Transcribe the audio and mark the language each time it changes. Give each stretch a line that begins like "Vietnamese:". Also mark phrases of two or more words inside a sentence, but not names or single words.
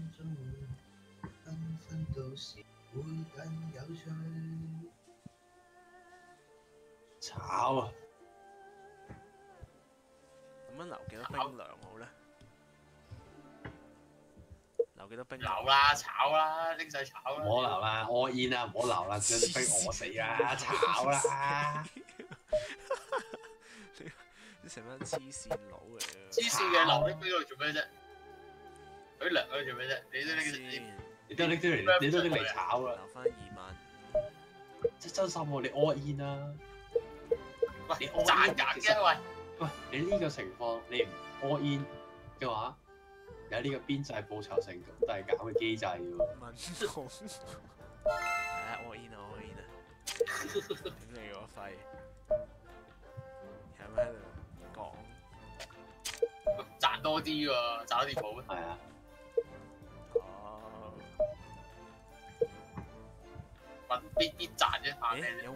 Cantonese: 炒啊！咁樣留幾多冰涼好咧？留幾多冰涼？留啦，炒啦，拎晒炒啦。唔好留啦 ，
English: all in
Cantonese: 啦，唔好留啦，將啲冰餓死啦，炒啦！你成班黐線佬嚟啊！黐線嘅留啲冰嗰度做咩啫？佢涼嗰度做咩啫？你都拎嚟炒啦！留翻25000。真心喎，你
English: all in
Cantonese: 啦！喂，你賺緊嘅喂！喂，你呢個情況你唔
English: all in
Cantonese: 嘅話，有呢個邊際報酬成遞減嘅機制喎。問號。
English: all in
Cantonese: 啊，
English: all in
Cantonese: 啊！頂你個肺！係咪喺度講？賺多啲喎，賺多啲冇咩？係啊。哦。揾邊賺啫？怕咩啫？